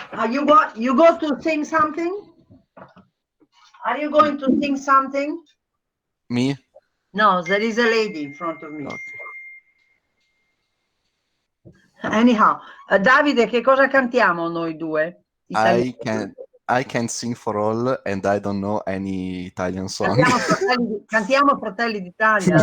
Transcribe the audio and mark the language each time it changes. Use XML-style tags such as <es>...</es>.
<en>You go to sing something? Are you going to sing something? Me? No, there is a lady in front of me. Okay. Anyhow,</en> <it>Davide, che cosa cantiamo noi due?</it> <en>I can sing for all, and I don't know any Italian song.</en> <it>Cantiamo Fratelli d'Italia.</it>